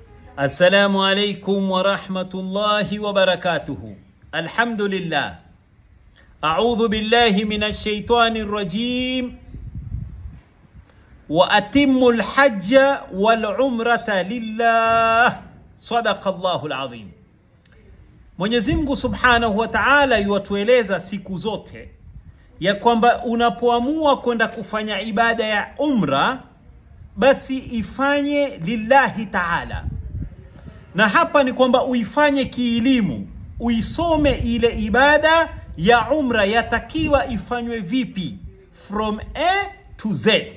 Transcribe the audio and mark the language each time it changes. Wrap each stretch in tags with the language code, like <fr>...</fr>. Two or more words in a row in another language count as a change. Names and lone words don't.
<ar>السلام عليكم ورحمة الله وبركاته. الحمد لله. أعوذ بالله من الشيطان الرجيم. وأتم الحج والعمرة لله. صدق الله العظيم.</ar> <sw>Mwenyezi Mungu</sw> <ar>سبحانه وتعالى</ar> <sw>yuatueleza siku zote ya kwamba unapoamua kwenda kufanya ibada ya umra, basi ifanye</sw> <ar>لله تعالى.</ar> <sw>Na hapa ni kwamba uifanye kielimu, uisome ile ibada ya umra yatakiwa ifanywe vipi</sw> <en>from A to Z.</en>